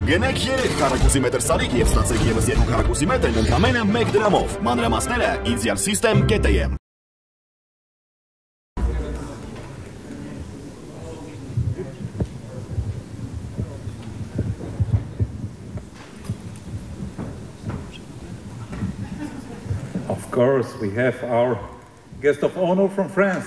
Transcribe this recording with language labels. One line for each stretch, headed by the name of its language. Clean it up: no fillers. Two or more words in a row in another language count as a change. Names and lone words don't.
Armenian: Գնեք 3 քառակուսի մետր սարիկ եւ ստացեք եւս 2 քառակուսի մետր ընդամենը 1 դրամով։ Մանրամասները idealsystem.am.
English: Of course, we have our guest of honor from France.